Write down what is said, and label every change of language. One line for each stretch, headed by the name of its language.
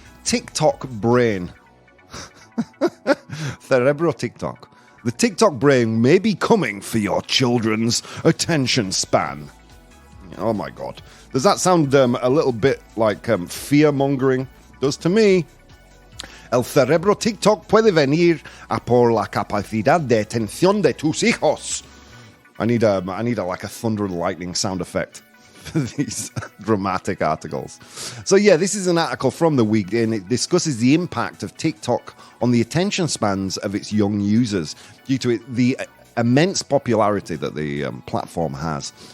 English: TikTok brain.
Spanish: Cerebro TikTok.
English: The TikTok brain may be coming for your children's attention span. Oh my God. Does that sound a little bit like fear-mongering? Does to me.
Spanish: El cerebro TikTok puede venir a por la capacidad de atención de tus hijos.
English: I need like a thunder and lightning sound effect for these dramatic articles. So yeah, this is an article from The Week, and it discusses the impact of TikTok on the attention spans of its young users due to the immense popularity that the platform has.